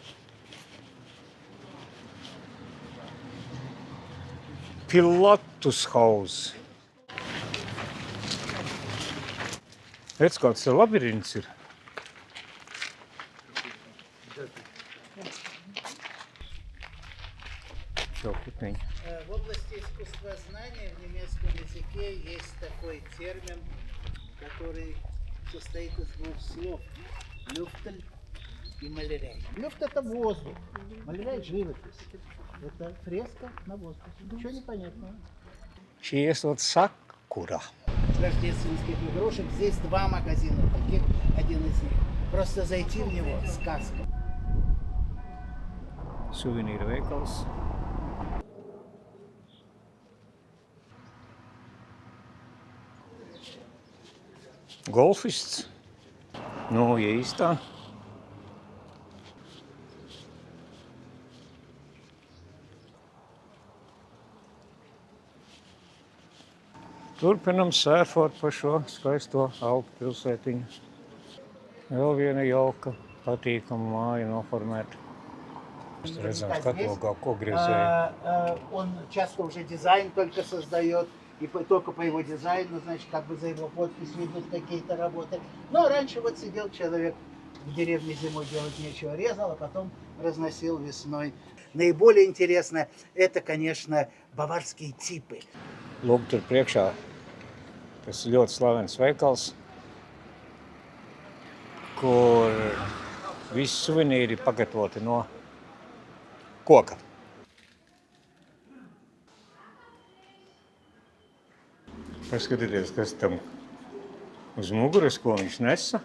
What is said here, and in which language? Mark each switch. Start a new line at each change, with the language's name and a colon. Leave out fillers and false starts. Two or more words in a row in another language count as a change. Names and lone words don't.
Latvian: Pilatus House. Redz, kāds te labirints ir. Čau, putniņi.
Russian: В области искусствознания в немецком языке есть такой термин, который состоит из двух слов. Люфтель и малярей. Люфт — это воздух, малярей — живопись. Это фреска на воздухе. Ничего непонятного.
Latvian: Šī esot sakura.
Russian: Рождественских игрушек. Здесь 2 магазина таких, один из них. Просто зайти в него — сказка.
Latvian: Suvenīra veikals. Golfists. Nu, ja īstā. Turpinam sērfot pa šo skaisto Alpu pilsētiņu. Vēl viena jauka, patīkama māja noformēta. Mēs redzam katalogā, ko grezēja.
Russian: Он часто уже дизайн только создает, и только по его дизайну, значит, как бы за его подпись ведут какие-то работы. Но раньше вот сидел человек в деревне зимой, делать нечего, резал, а потом разносил весной. Наиболее интересно, это, конечно, баварские типы.
Latvian: Lūk, tur priekšā tas ļoti slavens veikals, kur visi suvenīri pagatavoti no koka. Paskatieties, kas tam uz muguras, ko viņš nesa.